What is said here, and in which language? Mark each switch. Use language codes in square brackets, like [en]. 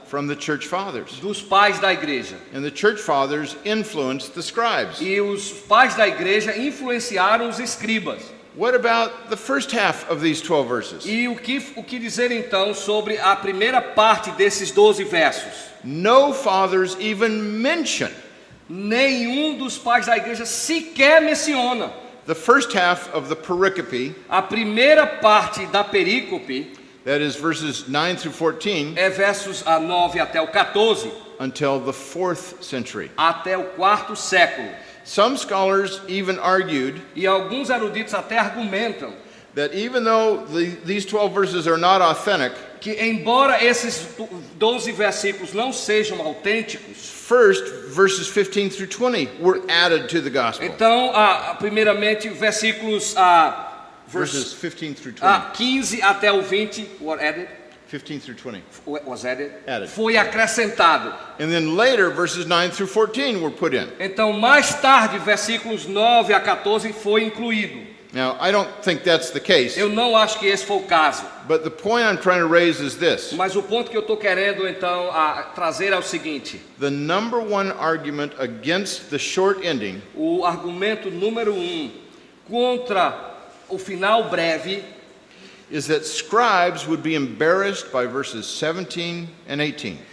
[en] from the church fathers. [pt] dos pais da igreja. [en] And the church fathers influenced the scribes. [pt] E os pais da igreja influenciaram os escribas. [en] What about the first half of these 12 verses? [pt] E o que dizer então sobre a primeira parte desses 12 versos? [en] No fathers even mention [pt] Nenhum dos pais da igreja sequer menciona. [en] the first half of the pericope, [pt] A primeira parte da perícope [en] that is verses 9 through 14, [pt] é versos 9 até o 14, [en] until the 4th century. [pt] até o 4º século. [en] Some scholars even argued [pt] E alguns eruditos até argumentam [en] that even though these 12 verses are not authentic, [pt] que, embora esses 12 versículos não sejam autênticos, [en] first verses 15 through 20 were added to the gospel. [pt] então, primeiramente, versículos [en] Verses 15 through 20. [pt] 15 até o 20 [en] were added, 15 through 20. was added, Added. [pt] foi acrescentado. [en] And then later, verses 9 through 14 were put in. [pt] Então, mais tarde, versículos 9 a 14 foi incluído. [en] Now, I don't think that's the case, [pt] Eu não acho que esse foi o caso. [en] but the point I'm trying to raise is this. [pt] Mas o ponto que eu estou querendo, então, trazer é o seguinte. [en] The number one argument against the short ending [pt] O argumento número 1 contra o final breve [en] is that scribes would be embarrassed by verses 17 and 18.